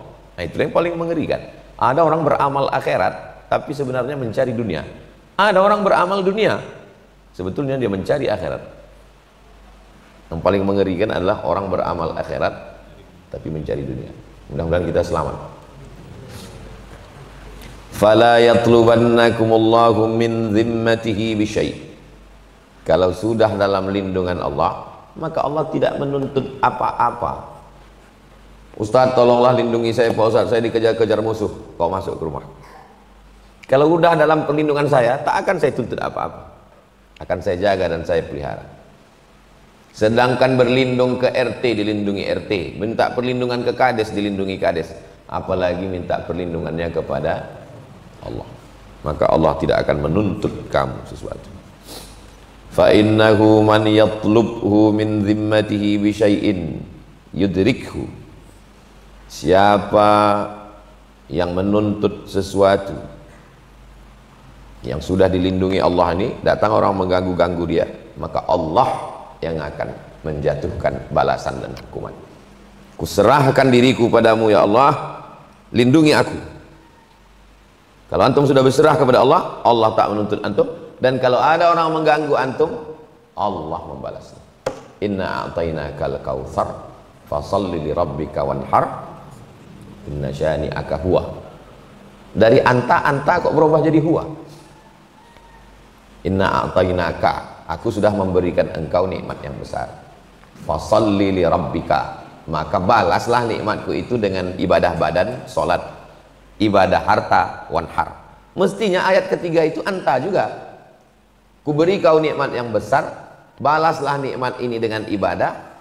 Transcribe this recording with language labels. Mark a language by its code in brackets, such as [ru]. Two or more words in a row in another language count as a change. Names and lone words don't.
[id] Nah, itu yang paling mengerikan. Ada orang beramal akhirat tapi sebenarnya mencari dunia. Ada orang beramal dunia, sebetulnya dia mencari akhirat. Yang paling mengerikan adalah orang beramal akhirat tapi mencari dunia. Mudah-mudahan kita selamat. [ar] فلا يطلبنكم الله من ذمته بشيء'. [id] Kalau sudah dalam lindungan Allah, maka Allah tidak menuntut apa-apa. Ustaz, tolonglah lindungi saya Pak Ustaz, saya dikejar-kejar musuh. Kau masuk ke rumah. Kalau sudah dalam perlindungan saya, tak akan saya tuntut apa-apa. Akan saya jaga dan saya pelihara. Sedangkan berlindung ke RT dilindungi RT, minta perlindungan ke kades dilindungi kades, apalagi minta perlindungannya kepada Allah. Maka Allah tidak akan menuntut kamu sesuatu. [ar] فإنه من يطلبه من ذمته بشيء يدركه. [id] Siapa yang menuntut sesuatu yang sudah dilindungi Allah ini, datang orang mengganggu-ganggu dia, maka Allah yang akan menjatuhkan balasan dan hukuman. Kuserahkan diriku padamu ya Allah, lindungi aku. Kalau antum sudah berserah kepada Allah, Allah tak menuntut antum. Dan kalau ada orang mengganggu antum, Allah membalasnya. [ar] إنا أعطيناك الكوثر فصل لربك وانحر إن شانئك هو. [id] Dari anta kok berubah jadi huwa. [ar] إنا أعطيناك, [id] aku sudah memberikan engkau nikmat yang besar. [ar] فصل لربك, [id] maka balaslah nikmatku itu dengan ibadah badan, salat, ibadah harta, wanhar. Mestinya ayat ketiga itu anta juga. Kuberi kau nikmat yang besar, balaslah nikmat ini dengan ibadah.